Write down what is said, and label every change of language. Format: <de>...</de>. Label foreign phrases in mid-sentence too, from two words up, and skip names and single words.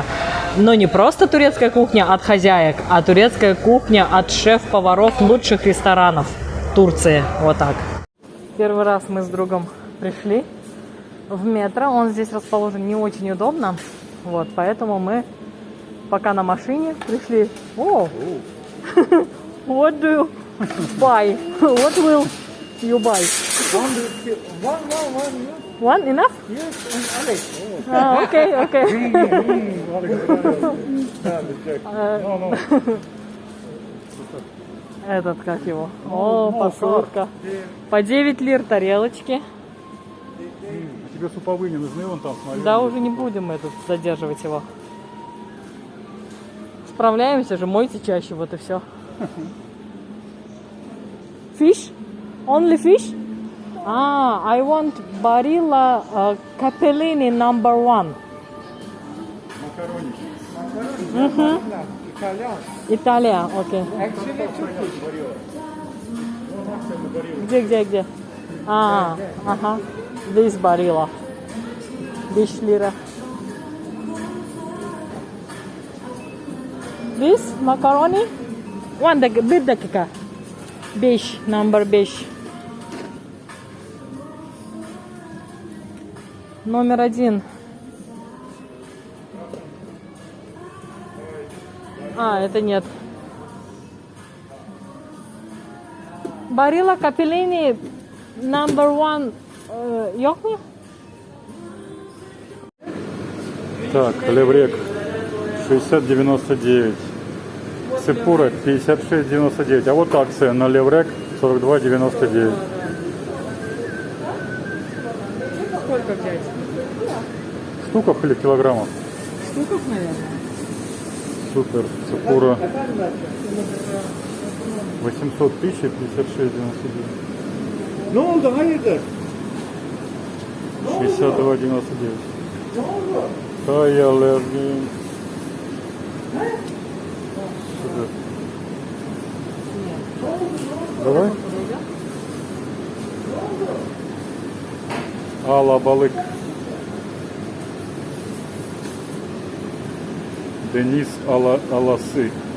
<ru>Но не просто турецкая кухня от хозяек, а турецкая кухня от шеф-поваров лучших ресторанов Турции. Вот так. Первый раз мы с другом пришли в метро. Он здесь расположен не очень удобно. Вот, поэтому мы пока на машине пришли. О!</ru> <en>What do you buy? What will you buy? One enough?</en> <ru>Окей, окей. Этот, как его? О, посылка. По 9 лир тарелочки. Тебе суповые не нужны, вон там, смотри. Да, уже не будем мы тут задерживать его. Справляемся же, мойте чаще, вот и все.</ru> <en>Fish? Only fish? Ah, I want Barilla Capellini number 1.</en> <ru>Макароники. Италия, окей. Где? Ага.</ru> <en>This Barilla. 5 lira. This macaroni?</en> <tr>Bir dakika. 5,</tr> <en>number 5.</en> <ru>Номер 1. А, это нет.</ru> <en>Barilla Capellini number 1.</en> <tr>Yok mu?</tr> <ru>Так, леврек 60,99. Сепура 56,99. А вот акция на леврек 42,99. Сколько взять? Штуков или килограммов? Штуков, наверное. Супер. Сепура 800 тысяч 56,99.</ru> <tr>Ne oldu? Hayırdır? 62,99. Hayallerdi.</tr> <ru>Супер. Давай. Алабалык. Денис Аласы.</ru>